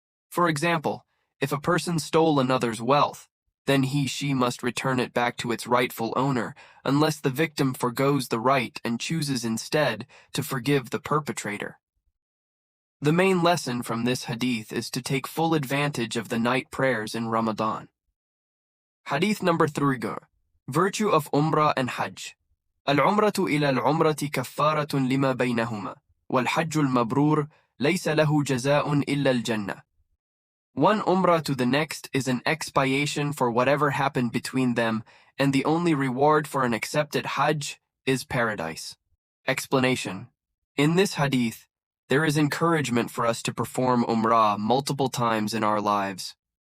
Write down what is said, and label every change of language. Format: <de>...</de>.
<en>For example, if a person stole another's wealth, then she must return it back to its rightful owner unless the victim forgoes the right and chooses instead to forgive the perpetrator. The main lesson from this hadith is to take full advantage of the night prayers in Ramadan. Hadith number 3. Virtue of Umrah and Hajj.</en> <ar>العمرة إلى العمرة كفارة لما بينهما والحج المبرور ليس له جزاء إلا الجنة.</ar> <en>One Umrah to the next is an expiation for whatever happened between them, and the only reward for an accepted Hajj is paradise. Explanation. In this hadith, there is encouragement for us to perform Umrah multiple times in our lives.</en>